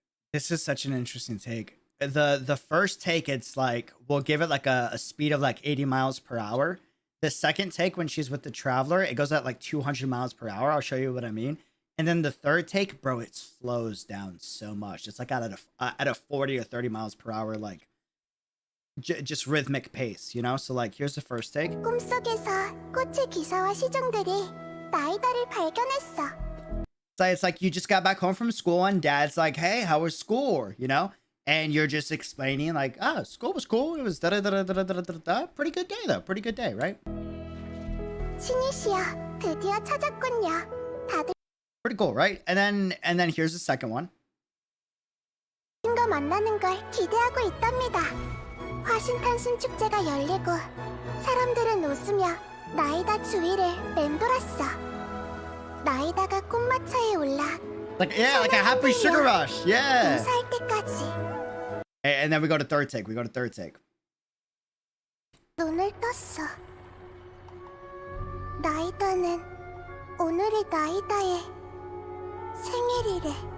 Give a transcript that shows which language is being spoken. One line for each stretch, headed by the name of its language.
English: This is such an interesting take. The first take, it's like we'll give it like a speed of like 80 miles per hour. The second take, when she's with the traveler, it goes at like 200 miles per hour. I'll show you what I mean. And then the third take, bro, it slows down so much. It's like at a 40 or 30 miles per hour, like just rhythmic pace, you know? So like, here's the first take.
Korean: 꿈속에서 꽃의 기사와 시종들이 나이다를 발견했어.
English: So it's like you just got back home from school and dad's like, hey, how was school? You know? And you're just explaining like, oh, school was cool. It was da-da-da-da-da-da-da-da. Pretty good day though. Pretty good day, right?
Korean: 신이시여, 드디어 찾았군요. 다들
English: Pretty cool, right? And then here's the second one.
Korean: 당신과 만나는 걸 기대하고 있답니다. 화신탄신 축제가 열리고 사람들은 웃으며 나이다 주위를 맴돌았어. 나이다가 꽃마차에 올라
English: Like, yeah, like a happy sugar rush. Yeah.
Korean: 인사할 때까지.
English: And then we go to third take.
Korean: 눈을 떴어. 나이다는 오늘이 나이다의 생일이래.